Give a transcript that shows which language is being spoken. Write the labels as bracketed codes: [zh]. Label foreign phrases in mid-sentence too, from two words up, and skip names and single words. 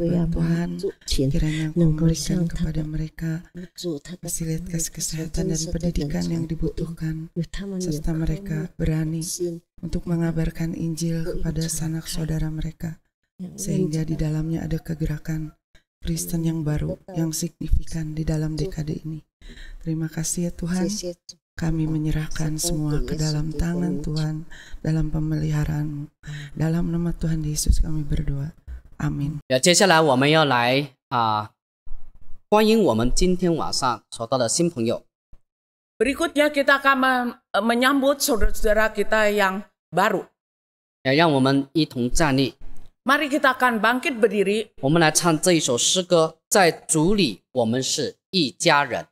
[id] Tuhan, kiranya Engkau memberikan kepada mereka fasilitas kesehatan dan pendidikan yang dibutuhkan, serta mereka berani untuk mengabarkan Injil kepada sanak saudara mereka, sehingga di dalamnya ada kegerakan Kristen yang baru, yang signifikan di dalam dekade ini. Terima kasih ya Tuhan. Kami menyerahkan semua ke dalam tangan Tuhan, dalam pemeliharaan-Mu. Dalam nama Tuhan Yesus kami berdoa. Amin. [zh] 接下来我们要来欢迎我们今天晚上所到的新朋友。 [id] Berikutnya kita akan menyambut saudara-saudara kita yang baru. [zh] 让我们一同站立， [id] Mari kita akan bangkit berdiri. [zh] 我们来唱这一首诗歌，在主里我们是一家人。